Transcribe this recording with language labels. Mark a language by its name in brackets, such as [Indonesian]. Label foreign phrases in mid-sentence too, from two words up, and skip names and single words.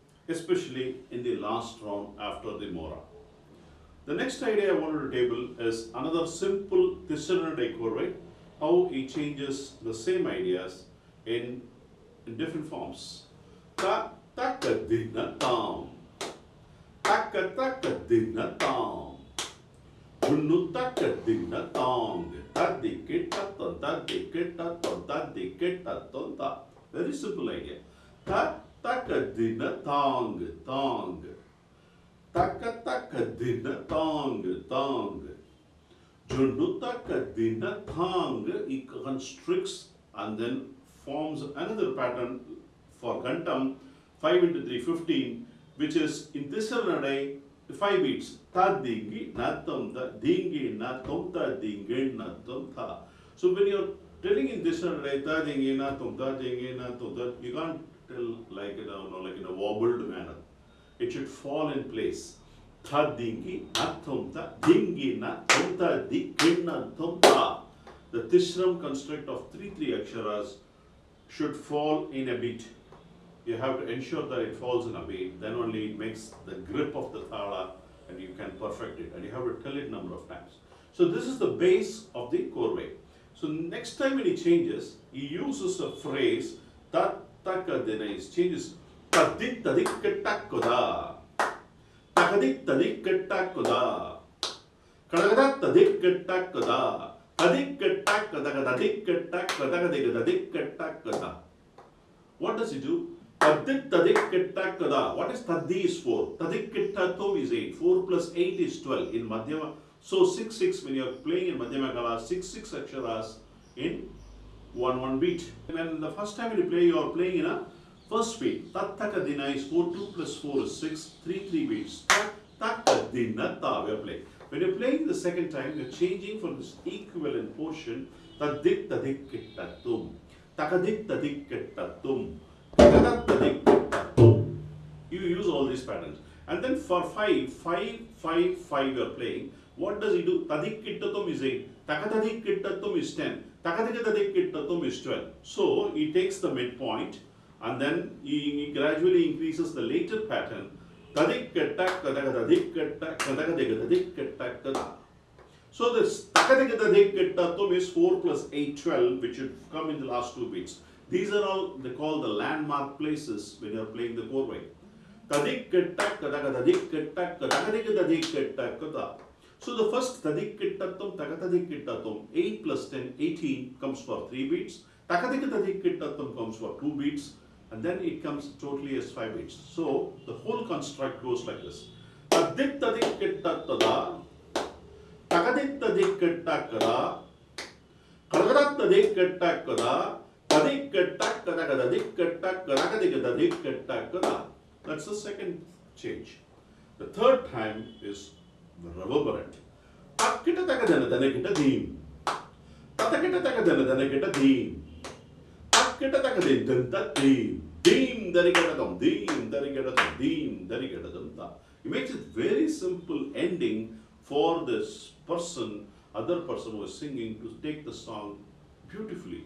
[English] especially in the last round after the Mora. The next idea I wanted to table is another simple Tisranadai Korvai, how he changes the same ideas in different forms. Ta taka dina tam, taka taka dina tam, junnu taka dina tong, tadikita ton, tadikita ton, tadikita ton ta. Very simple idea. Ta taka dina tong, tong. Taka taka dina tong, tong. Junnu taka dina tong. He constricts and then forms another pattern for Gantam 5 into 3, 15, which is in Tisranadai 5 beats. Ta dingi na tom ta, dingi na tom ta, dingi na tom ta. So when you're telling in Tisranadai ta dingi na tom ta, dingi na tom ta, you can't tell like in a wobbled manner. It should fall in place. Tha dingi na tom ta, dingi na tom ta, dingi na tom ta. The Tishram construct of 3 aksharas should fall in a beat. You have to ensure that it falls in a beat, then only it makes the grip of the thala and you can perfect it, and you have to tell it number of times. So this is the base of the Korvai. So next time when he changes, he uses a phrase tat taka dina, he changes tadik tadik takoda, takadik tadik takoda, kadagat tadik takoda. What does he do? What is Taddi is 4? Tadikkitatum is 8. 4 plus 8 is 12 in Madhyama. So 6 6 when you are playing in Madhyama Kala, 6 6 aksharas in 1 1 beat. And then the first time when you play, you are playing in a first beat. Tattakadina is 4, 2 plus 4 is 6, 3 3 beats. Tattakadina ta we are playing. When you're playing the second time, you're changing for this equivalent portion. Tadik tadik kittatum, takadik tadik kittatum, takadak tadik kittatum. You use all these patterns. And then for 5, 5, 5, 5 you're playing. What does he do? Tadik kittatum is 8, takatadik kittatum is 10, takadik tadik kittatum is 12. So he takes the midpoint and then he gradually increases the later pattern. So this takadikatadik is 4 plus 8, 12, which should come in the last 2 beats. These are all they call the landmark places when you are playing the Korvai. So the first tadikitatum, takatadikitatum, 8 plus 10, 18 comes for 3 beats. Takadikatadik comes for 2 beats. And then it comes totally as 5 beats. So the whole construct goes like this. Tadik tadik kittatada, takadik tadik kittakada, kadagat tadik kittakada, tadik kittakadadik kittakadadik kittakada. That's the second change. The third time is reverberant. Takkita takadana danakita deem. Tatakita takadana danakita deem. Deem darikadatum, deem darikadatum, deem darikadatum. He makes it very simple ending for this person, other person who is singing, to take the song beautifully.